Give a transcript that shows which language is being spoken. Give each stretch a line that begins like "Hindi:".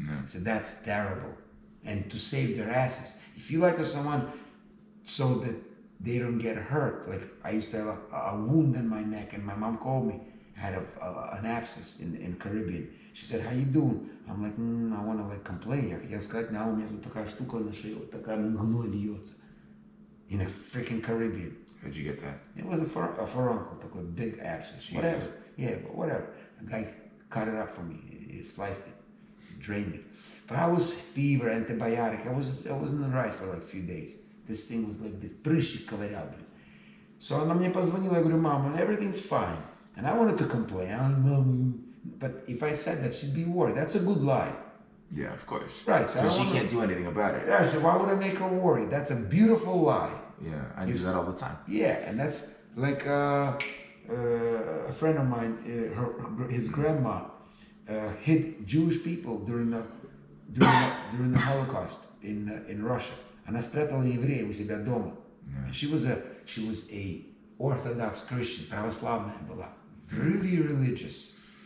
English: So that's terrible. And to save their asses. If you lie to someone so that they don't get hurt. Like I used to have a wound in my neck, and my mom called me. I had an abscess in Caribbean. She said, "How you doing?" I'm like, I want to like complain.
Russian: Я хотел сказать, у меня тут такая штука на шее, вот такая гной льется.
English: In a freaking Caribbean. How'd you get that? It was a furuncle, такой big abscess. Whatever. Yeah, but whatever. The guy cut it up for me. He sliced it, drained it. But I was fever, antibiotic. I wasn't right for like a few days. This thing was like this,
Russian: прыщик ковырял, блин. So она мне позвонила, я говорю, Mama,
English: everything's fine. And I wanted to complain, but if I said that, she'd be worried. That's a good lie. Yeah, of course. Right. So Because she can't do anything about it. Yeah, so why would I make her worried? That's a beautiful lie. Yeah, I do that all the time. Yeah, and that's like a friend of mine, his grandma hid Jewish people during the Holocaust in Russia.
Russian: Она спрятала евреев у себя дома.
English: She was a Orthodox Christian,
Russian: православная была,
English: really religious.